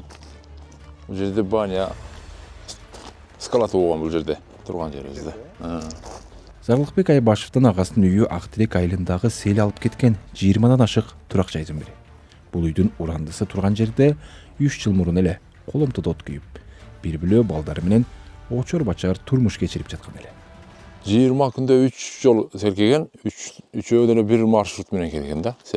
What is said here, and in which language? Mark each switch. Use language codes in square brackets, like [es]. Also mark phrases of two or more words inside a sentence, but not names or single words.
[kk] Бұл жерде баня, скалаты болған бұл жерде, тұрған жерімізде. [ky] Зарлыкбек Айбашевдин агасынын үйү Актерек айылындагы сел алып кеткен 20-дан ашык турак жайдын бири. Бул үйдүн урандысы турган жерде 3 жыл мурун эле коломтодо от күйүп, бир бүлө балдары менен очор бачар турмуш кечирип жаткан эле. 20 күндө 3 жол сел келген, 3-өөдөн бир маршрут менен келген да сел.